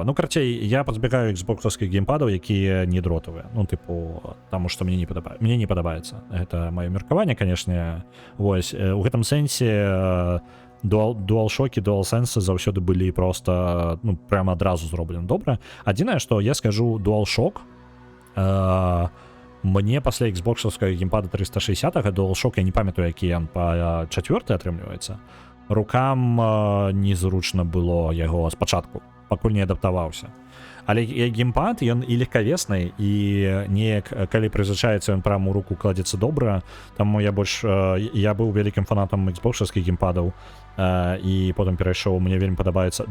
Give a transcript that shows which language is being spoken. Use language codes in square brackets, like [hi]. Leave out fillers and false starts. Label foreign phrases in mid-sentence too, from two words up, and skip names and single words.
[uk] Ну, короче, я позбігаю Xbox-овських геймпадів, які не дротові. Ну, типу, тому що мені не подобається. Це моє міркування, звісно. [be] Ось, у гэтым сенсі DualShock і DualSense завсёды былі просто, ну, [uk] прямо одразу зроблені добре. [be] Адзінае, што я скажу, DualShock мне пасля Xbox-овскага геймпада 360-га DualShock, я не памятаю, які ён па 4-й атрымліваецца, рукам незручна было яго спачатку, пакуль не адаптаваўся. Але геймпад, ён і легкавесны, і неяк, калі прызвычаецца, ён прямо ў руку кладзецца добра, таму я быў вялікім фанатам Xbox-овскіх геймпадаў, і потым перайшоў, мне вельмі падабаецца.